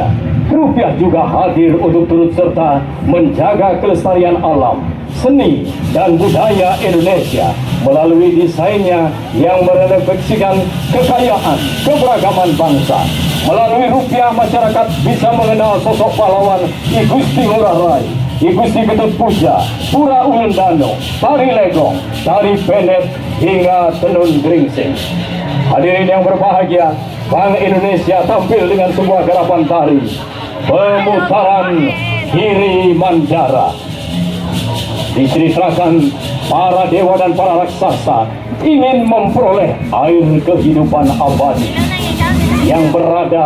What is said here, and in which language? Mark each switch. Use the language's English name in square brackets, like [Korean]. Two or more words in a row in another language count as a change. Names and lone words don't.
[Indonesian] Rupiah juga hadir untuk turut serta menjaga kelestarian alam, seni, dan budaya Indonesia melalui desainnya yang merefleksikan kekayaan, keberagaman bangsa. Melalui rupiah, masyarakat bisa mengenal sosok pahlawan I Gusti Ngurah Rai, I Gusti Ketut Puja, Pura Ulun Dano, Tari Legong, Tari Penet, hingga Tenun Gringsing. Hadirin yang berbahagia, Bank Indonesia tampil dengan sebuah garapan tari pemutaran Giri Mandara. Diceritakan para dewa dan para raksasa ingin memperoleh air kehidupan abadi yang berada